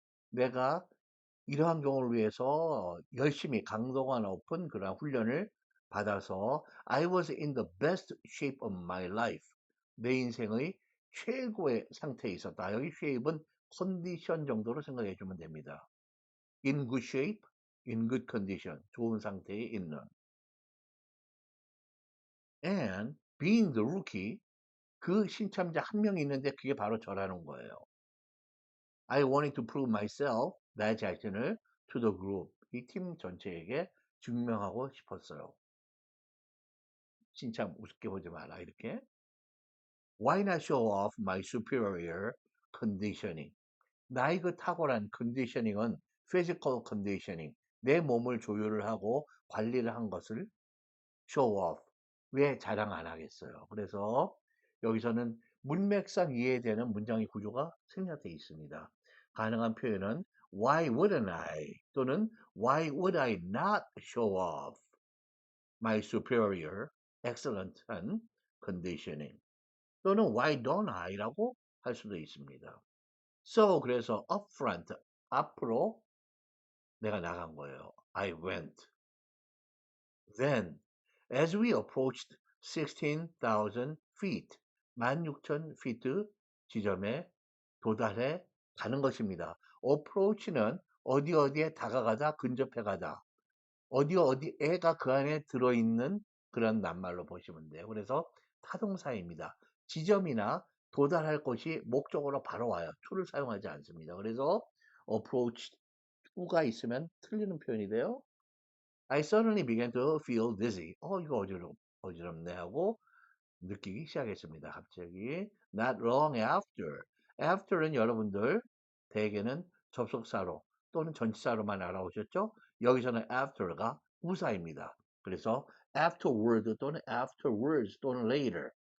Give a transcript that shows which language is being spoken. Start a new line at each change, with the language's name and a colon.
Korean: 내가 이러한 경우를 위해서 열심히 강도가 높은 그런 훈련을 받아서
English: I was in the best shape of my life.
Korean: 내 인생의 최고의 상태에 있었다. 여기 shape은 컨디션 정도로 생각해 주면 됩니다. in good shape, in good condition, 좋은 상태에 있는.
English: And being the rookie,
Korean: 그 신참자 한 명이 있는데 그게 바로 저라는 거예요.
English: I wanted to prove myself,
Korean: 나 자신을
English: to the group,
Korean: 이 팀 전체에게 증명하고 싶었어요. 신참 우습게 보지 마라, 이렇게.
English: Why not show off my superior conditioning?
Korean: 나의 그 탁월한 컨디셔닝은 physical conditioning, 내 몸을 조율을 하고 관리를 한 것을 show off. 왜 자랑 안 하겠어요? 그래서 여기서는 문맥상 이해되는 문장의 구조가 생략되어 있습니다. 가능한 표현은
English: why wouldn't I 또는 why would I not show off my superior excellent한 conditioning 또는 why don't I라고
Korean: 할 수도 있습니다. So 그래서 up front 앞으로 내가 나간 거예요.
English: I went. Then as we approached 16,000 feet, 16,000 feet
Korean: 지점에 도달해 가는 것입니다. approach는 어디 어디에 다가가다, 근접해 가다. 어디 어디에가 그 안에 들어있는 그런 낱말로 보시면 돼요. 그래서 타동사입니다. 지점이나 도달할 곳이 목적으로 바로 와요. to를 사용하지 않습니다. 그래서 approach to가 있으면 틀리는 표현이 돼요.
English: I suddenly began to feel dizzy.
Korean: 이거 어지럽네 하고 느끼기 시작했습니다.
English: 갑자기. Not long after.
Korean: after는 여러분들 대개는 접속사로 또는 전치사로만 알아오셨죠? 여기서는 after가 부사입니다. 그래서 afterward 또는 afterwards 또는 later.